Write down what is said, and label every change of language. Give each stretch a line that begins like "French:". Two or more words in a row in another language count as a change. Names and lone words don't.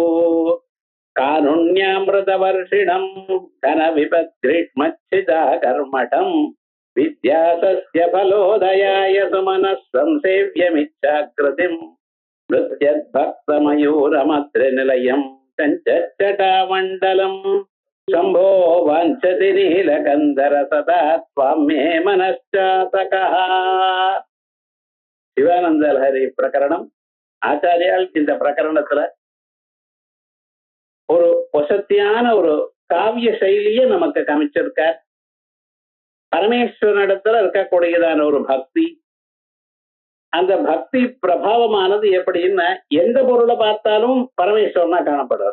Sanskrit: कारुण्यामृतवर्षिणं घनविपद्ग्रीष्मच्छिदाकर्मठम् विद्यासस्य फलोदयाय सुमनः संसेव्यमिच्छाकृतिम् नृत्यद्भक्तमयूरमद्रिनिलयम् चञ्चच्चटामण्डलम् शम्भो वाञ्छति नीलकन्धर सदा त्वां मे मनश्चातकः.
Tamil: சிவானந்த லஹரி பிரகரணம். ஆச்சாரியால் இந்த பிரகரணத்துல ஒரு வசத்தியான ஒரு காவிய சைலியை நமக்கு காமிச்சிருக்கார். பரமேஸ்வரனிடத்துல இருக்கக்கூடியதான ஒரு பக்தி, அந்த பக்தி பிரபாவமானது எப்படின்னா எந்த பொருளை பார்த்தாலும் பரமேஸ்வரனா காணப்படுறார்.